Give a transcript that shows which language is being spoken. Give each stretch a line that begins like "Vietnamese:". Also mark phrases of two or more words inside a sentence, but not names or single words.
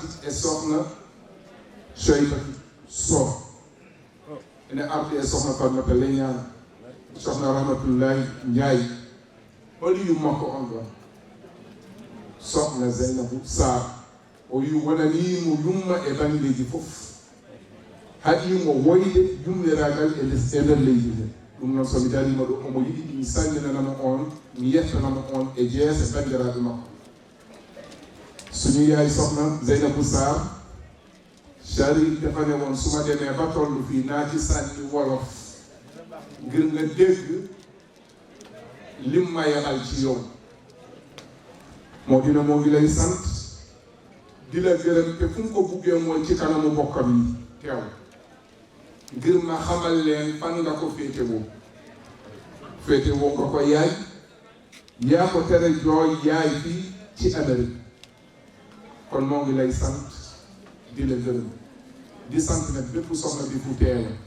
Fula: e sohna Cheybatu Sow ene ardi e sohna Farmata Leñana sohna Rahmatullahi Ndiaye holi yummakko on ɗon sohna Zeynabou Sarr o wi wonanimo yumma e banggueji fof haɗimo woyde yummiragal e nder leydi he ɗum noon somi darima ɗo omo yiɗi mi salminanamo on mi yettanamo on e jeese bandiraɓe makko
Wolof: suñu yaay sohna Zeynabou Sarr Sharif defane won suma demee ba tollu fii naati sànni wolof ngir nga dégg lim ma yaxal ci yow moo dina moo ngi lay sant di la gërëm te fu mu ko buggee mooy ci kanamu bokkam yi teew ngir ma xamal leen fan nga ko féetewoo nga ko yaay yaa ko tere jooy yaay fii ci Amérique kon moo ngi lay sant di la gërëm di sant nag bépp soxna bi fu teew